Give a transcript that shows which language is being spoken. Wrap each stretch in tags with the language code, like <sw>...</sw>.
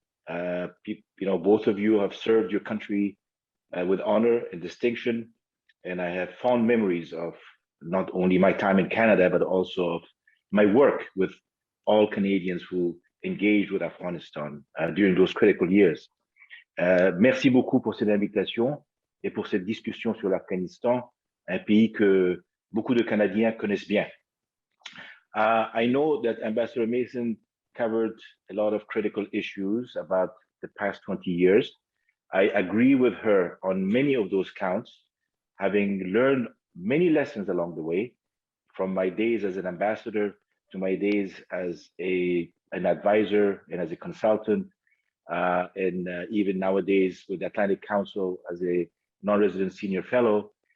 <en>Both of you have served your country with honor and distinction, and I have fond memories of not only my time in Canada, but also of my work with all Canadians who engaged with Afghanistan during those critical years.</en> <fr>Merci beaucoup pour cette invitation et pour cette discussion sur l'Afghanistan, un pays que beaucoup de Canadiens connaissent bien.</fr> <en>I know that Ambassador Mason covered a lot of critical issues about the past 20 years. I agree with her on many of those counts, having learned many lessons along the way, from my days as an ambassador to my days as an advisor and as a consultant, and even nowadays with the Atlantic Council as a non-resident senior fellow.</en>